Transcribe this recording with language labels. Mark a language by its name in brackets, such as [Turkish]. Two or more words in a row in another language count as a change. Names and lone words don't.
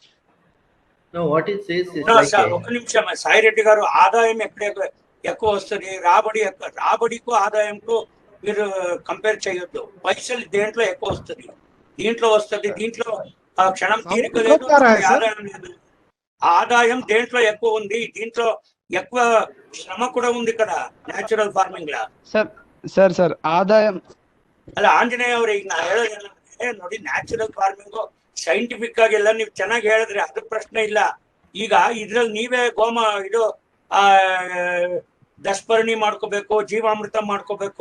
[Telugu] ఒక నిమిషం సాయిరెడ్డి గారు, ఆదాయం ఎక్కడ ఎక్కువ వస్తుంది, రాబడికు ఆదాయంకు మీరు కంపేర్ చేయొద్దు. పైసలు దేంట్లో ఎక్కువ వస్తుంది, దీంట్లో వస్తుంది. దీంట్లో క్షణం తీరిక లేదు, ఆదాయం లేదు. ఆదాయం దేంట్లో ఎక్కువ ఉంది, దీంట్లో ఎక్కువ శ్రమ కూడా ఉంది కదా [English] natural farming [Telugu] ला. [Kannada] ಸರ್ ಆದಾಯ ಅಲ್ಲ ಆಂಜನೇಯ ಅವ್ರೆ, ಈಗ ನಾ ಹೇಳೋದೇನಂದ್ರೆ ನೋಡಿ, [English] natural farming scientific [Kannada] ಆಗಿ ಎಲ್ಲ ನೀವು ಚೆನ್ನಾಗಿ ಹೇಳಿದ್ರೆ ಅದು ಪ್ರಶ್ನೆ ಇಲ್ಲ. ಈಗ ಇದ್ರಲ್ಲಿ ನೀವೇ ಇದು ದಶಪರ್ಣಿ ಮಾಡ್ಕೋಬೇಕು, ಜೀವಾಮೃತ ಮಾಡ್ಕೋಬೇಕು.